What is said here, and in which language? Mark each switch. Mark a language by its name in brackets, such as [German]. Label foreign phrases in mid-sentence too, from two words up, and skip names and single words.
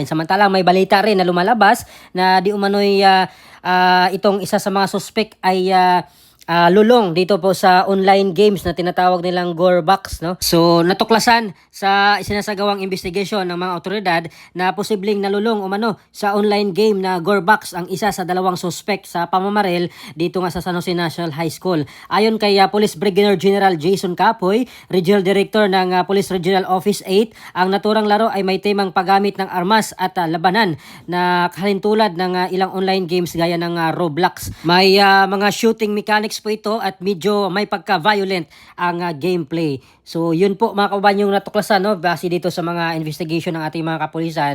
[Filipino] Samantalang may balita rin na lumalabas na di umano'y itong isa sa mga suspect ay lulong dito po sa [English] online games [Filipino] na tinatawag nilang Gorebox, no. So natuklasan sa isinasagawang investigation ng mga otoridad na posibleng nalulong umano sa [English] online game [Filipino] na Gorebox ang isa sa dalawang suspect sa pamamaril dito nga sa San Jose National High School. Ayon kay Police Brigadier General Jason Capoy, Regional Director ng Police Regional Office 8, ang naturang laro ay may temang paggamit ng armas at labanan na kalintulad ng ilang [English] online games [Filipino] gaya ng Roblox. May mga [English] shooting mechanics [Filipino] po ito at medyo may pagka-violent ang gameplay. So yun po mga kababayan yung natuklasan, no, base dito sa mga investigation ng ating mga kapulisan.